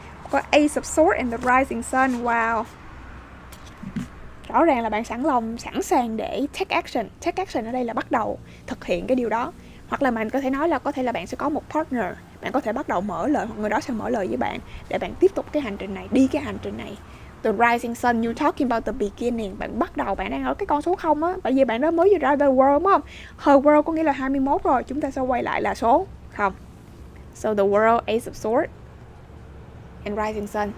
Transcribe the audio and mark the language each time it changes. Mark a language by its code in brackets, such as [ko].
[vi] Có Ace of Swords and the Rising Sun. Wow. Rõ ràng là bạn sẵn sàng để take action. Take action ở đây là bắt đầu thực hiện cái điều đó. Hoặc là mình có thể nói là có thể là bạn sẽ có một partner. Bạn có thể bắt đầu mở lời, hoặc người đó sẽ mở lời với bạn để bạn tiếp tục cái hành trình này, đi cái hành trình này. [en] The Rising Sun, you're talking about the beginning. [vi] Bạn bắt đầu, bạn đang ở cái con số 0 á. Bởi vì bạn đó mới vừa ra the world đúng không? Her world có nghĩa là 21 rồi. Chúng ta sẽ quay lại là số 0. [en] So the world, Ace of Swords and Rising Sun.